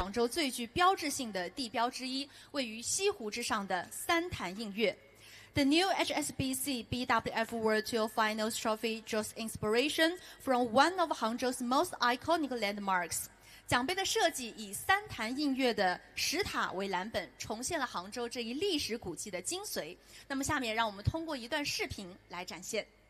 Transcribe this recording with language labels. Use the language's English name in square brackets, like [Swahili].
[Chinese] 最具标志性的地标之一，位于西湖之上的三潭映月。 [English] The new HSBC BWF World Tour Finals Trophy draws inspiration from one of Hangzhou's most iconic landmarks. [Chinese] 奖杯的设计以三潭映月的石塔为蓝本，重现了杭州这一历史古迹的精髓。那么下面让我们通过一段视频来展现。